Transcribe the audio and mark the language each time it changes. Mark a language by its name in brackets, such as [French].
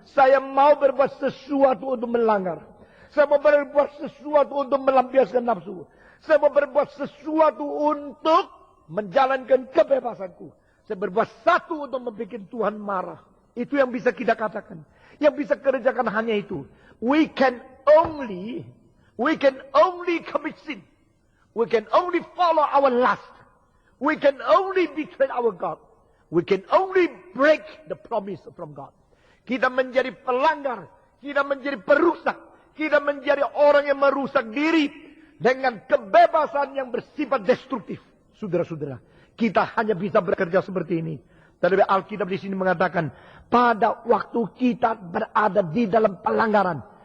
[Indonesian] Saya mau berbuat sesuatu untuk melanggar. Saya mau berbuat sesuatu untuk melampiaskan nafsu. Saya mau berbuat sesuatu untuk menjalankan kebebasanku. Saya berbuat satu untuk membuat Tuhan marah. Itu yang bisa kita katakan. Yang bisa kerjakan hanya itu. [English] We can only commit sin. We can only follow our lust. We can only betray our God. We can only break the promise from God. [Indonesian] Kita menjadi pelanggar. Kita menjadi perusak. Kita menjadi orang yang merusak diri. Dengan kebebasan yang bersifat destruktif. Saudara-saudara. Kita hanya bisa bekerja seperti ini. Tetapi Alkitab di sini mengatakan. Pada waktu kita berada di dalam pelanggaran.